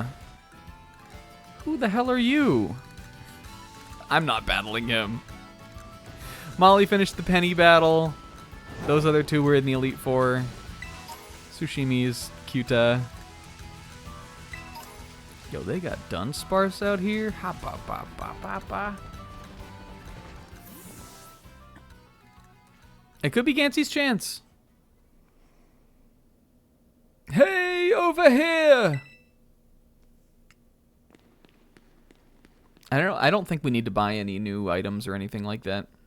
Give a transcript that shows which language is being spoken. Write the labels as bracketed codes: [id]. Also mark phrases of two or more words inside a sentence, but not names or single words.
[en] Who the hell are you? I'm not battling him. Molly finished the Penny battle. Those other two were in the Elite Four. Sushimi's Kyuta. Yo, they got Dunsparce out here. Ha ba ba ba ba ba. It could be Gansey's chance. Hey, over here! I don't think we need to buy any new items or anything like that.